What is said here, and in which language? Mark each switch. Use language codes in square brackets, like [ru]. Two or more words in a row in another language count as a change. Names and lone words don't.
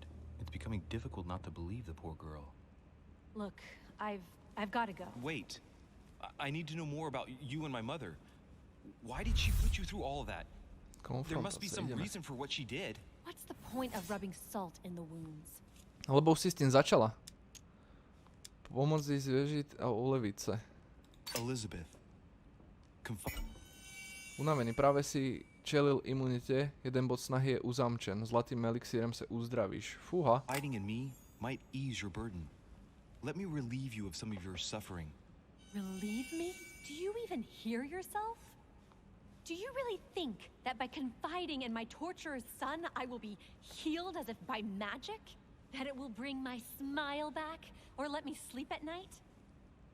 [en] It's becoming difficult not to believe the poor girl. Look, I've got to go. Wait. I need to know more about you and my mother. Why did she put you through all of that? There must be some reason for what she did. What's the point of rubbing salt in the wounds? [sk] Lebo už si s tým začala. Pomôcť jej zviežiť a uleviť sa. Elizabeth. Unavený, práve si čelil imunite, jeden bod snahy je uzamčen, [cs] zlatým elixírem [sk] sa uzdravíš. Fúha. [en] Hiding in me might ease your burden. Let me relieve you of some of your suffering. Relieve me? Do you even hear yourself? Do you really think that by confiding in my torturer's son, I will be healed as if by magic? That it will bring my smile back or let me sleep at night?